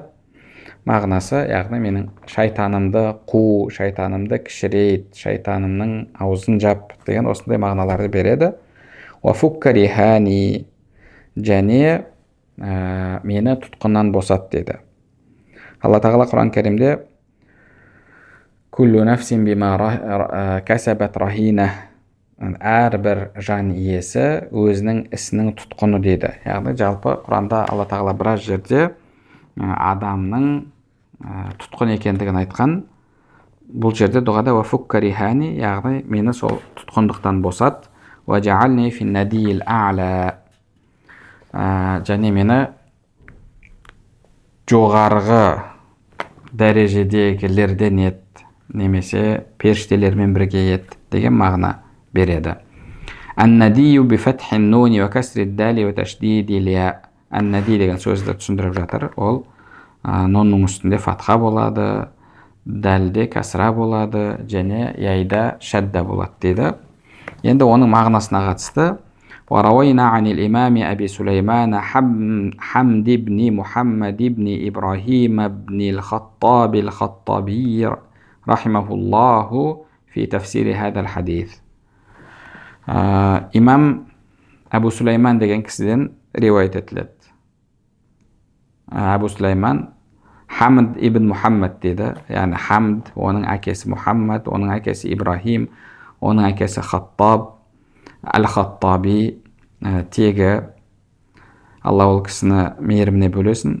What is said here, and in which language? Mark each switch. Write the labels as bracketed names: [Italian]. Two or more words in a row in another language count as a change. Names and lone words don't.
[Kazakh] Мағынасы, яғни менің шайтанымды қу, шайтанымды кішірейт, шайтанымның аузын жап деген осындай мағыналарды береді. [Arabic] وفك رهاني, [Kazakh] және мені тұтқыннан босат деді. Алла тағала Құран кәрімде [Arabic] كل نفس بما كسبت رهينة, [Kazakh] әрбір жан иесі өзінің ісінің тұтқыны деді. Яғни жалпы Құранда Алла тағала біраз жерде адамның тұтқын екендігін айтқан. Бұл жерде дұғада [Arabic] وفك رهاني, [Kazakh] яғни мені сол тұтқындықтан босат. [Arabic] واجعلني في الندي الأعلى, [Kazakh] және мені жоғарғы дәрежедегілерден ет, немесе періштелермен бірге ет деген мағына береді. [Arabic] النادي بفتح النون وكسر الدال وتشديد الياء. [Kazakh] Ан-нади деген сөзді түсіндіріп жатыр. Ол нонның үстінде фатха болады, дәлде касра болады, және яйда шадда болады дейді. Енді оның мағынасына қатысты [Arabic] وروينا عن الإمام أبي سليمان حمد بن محمد بن إبراهيم بن الخطاب الخطابي رحمه الله في تفسير هذا الحديث. إمام أبو سليمان [Kazakh] деген кісіден риуаят етіледі. Абу Сулейман Хамд ибн Мухаммад дейді. Яғни Хамд, оның әкесі Мухаммад, оның әкесі Ибрахим, оның әкесі Хаттаб Әл-Хаттаби, тегі Алла ол кісіні мейіріміне бөлесін.